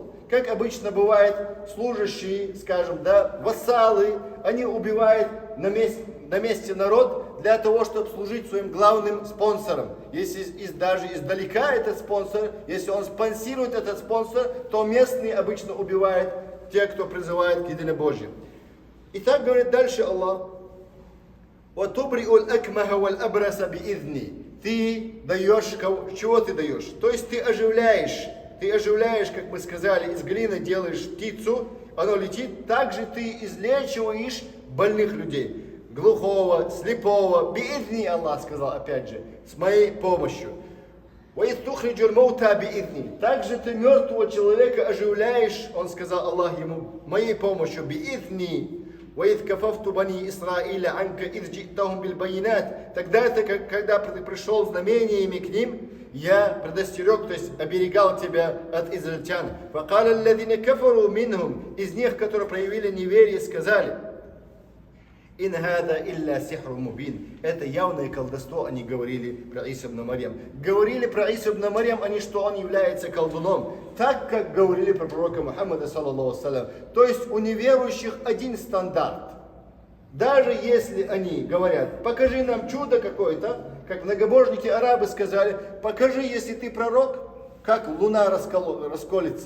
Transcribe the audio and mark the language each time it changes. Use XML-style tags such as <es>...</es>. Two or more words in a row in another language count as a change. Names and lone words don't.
<ru>Как обычно бывает, служащие, скажем, да, вассалы, они убивают на месте народ для того, чтобы служить своим главным спонсором. Если даже издалека этот спонсор, если он спонсирует этот спонсор, то местные обычно убивают те, кто призывает к единобожию. И так говорит дальше Аллах.</ru> <ar>وَتُبْرِئُ الْأَكْمَهَ وَالْأَبْرَسَ بِإِذْنِي.</ar> <ru>Ты даешь, чего ты даешь? То есть ты оживляешь, как мы сказали, из глины делаешь птицу, оно летит, также ты излечиваешь больных людей. Глухого, слепого, биидни, Аллах сказал опять же, с моей помощью.</ru> <ar>وَإِذْ تُخْرِجُ الْمَوْتَى بِإِذْنِي.</ar> <ru>Также ты мертвого человека оживляешь, он сказал Аллах ему, моей помощью, биидни.</ru> <ar>وَإِذْ كَفَفْتُ بَنِي إِسْرَائِيلَ عَنْكَ إِذْ جِئْتَهُمْ بِالْبَيِّنَاتِ.</ar> <ru>Тогда ты, когда ты пришел знамениями к ним, я предостерег, то есть оберегал тебя от израильтян.</ru> <ar>فَقَالَ الَّذِينَ كَفَرُوا مِنْهُمْ.</ar> <ru>Из них, которые проявили неверие, сказали,</ru> <ar>«إن هذا إلا سحر مبين».</ar> <ru>Это явное колдовство, они говорили про Иса ибн Марьям. Говорили про Иса ибн Марьям, они, что он является колдуном. Так, как говорили про пророка Мухаммада,</ru> <ar>صلى الله سلم.</ar> <ru>То есть у неверующих один стандарт. Даже если они говорят, покажи нам чудо какое-то, как многобожники арабы сказали, покажи, если ты пророк, как луна расколется.</ru>